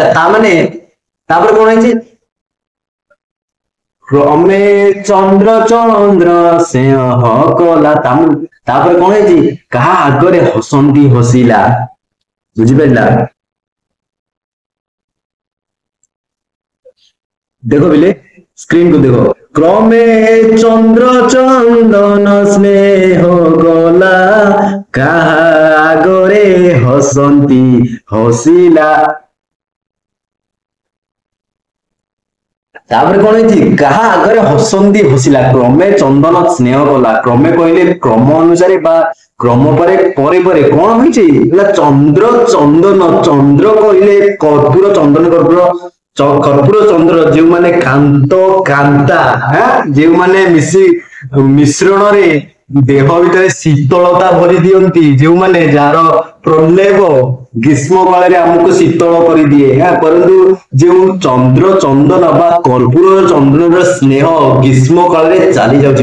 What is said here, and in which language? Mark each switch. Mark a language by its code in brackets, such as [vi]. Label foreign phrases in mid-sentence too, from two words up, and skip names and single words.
[or] ତାପରେ କଣ ହେଇଛି? କ୍ରମେ ଚନ୍ଦ୍ର ଚନ୍ଦ୍ର ସ୍ନେହ କଲା। ତାପରେ କଣ ହେଇଛି? କାହା ଆଗରେ ହସନ୍ତି ହସିଲା, ବୁଝିପାରିଲା? ଦେଖ ବିଲେ ସ୍କ୍ରିନ କୁ ଦେଖ। କ୍ରମେ ଚନ୍ଦ୍ର ଚନ୍ଦନ ସ୍ନେହ ଗଲା, କାହା ଆଗରେ ହସନ୍ତି ହସିଲା। ତାପରେ କଣ ହେଇଛି? କାହା ଆଗରେ ହସନ୍ତି ହସିଲା। କ୍ରମେ ଚନ୍ଦନ ସ୍ନେହ କଲା। କ୍ରମେ କହିଲେ କ୍ରମ ଅନୁସାରେ ବା କ୍ରମ ପରେ ପରେ ପରେ କଣ ହେଇଛି ନା, ଚନ୍ଦ୍ର ଚନ୍ଦନ। ଚନ୍ଦ୍ର କହିଲେ କର୍ପୂର, ଚନ୍ଦନ କର୍ପୂର, କର୍ପୂର ଚନ୍ଦ୍ର, ଯେଉଁମାନେ କାନ୍ତ କାନ୍ତା, ଯେଉଁମାନେ ମିଶ୍ରଣରେ ଦେହ ଭିତରେ ଶୀତଳତା ଭରି ଦିଅନ୍ତି, ଯେଉଁମାନେ ଯାହାର ପ୍ରଲେପ ଗ୍ରୀଷ୍ମ କାଳରେ ଆମକୁ ଶୀତଳ କରିଦିଏ, ପରନ୍ତୁ ଯେଉଁ ଚନ୍ଦ୍ର ଚନ୍ଦନ ବା କର୍ପୂର ଚନ୍ଦନର ସ୍ନେହ ଗ୍ରୀଷ୍ମ କାଳରେ ଚାଲି ଯାଉଛି।